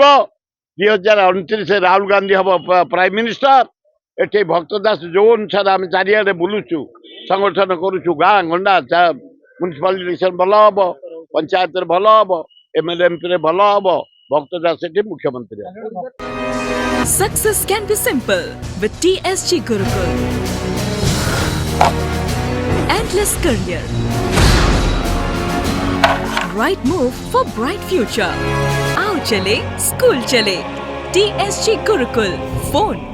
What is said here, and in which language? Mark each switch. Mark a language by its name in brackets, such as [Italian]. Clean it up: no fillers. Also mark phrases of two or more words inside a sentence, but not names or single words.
[Odia] 2029 ରାହୁଲ ଗାନ୍ଧୀ ହବ [English] prime minister. [Odia] ଏଠି ଭକ୍ତ ଦାସ ଯୋଉ ଅନୁସାରେ ଆମେ ଚାରିଆଡେ ବୁଲୁଛୁ, ସଂଗଠନ କରୁଛୁ, ଗାଁ ଗଣ୍ଡା [English] municipality election [Odia] ଭଲ ହବ, ପଞ୍ଚାୟତରେ ଭଲ ହବ, MLA MP ରେ ଭଲ ହବ। ଭକ୍ତ ଦାସ ଏଠି ମୁଖ୍ୟମନ୍ତ୍ରୀ। [English] Success can be simple with TSG Gurukul. Endless career. Right move for bright future. [Hindi] आओ चलें, स्कूल चलें. TSG Gurukul.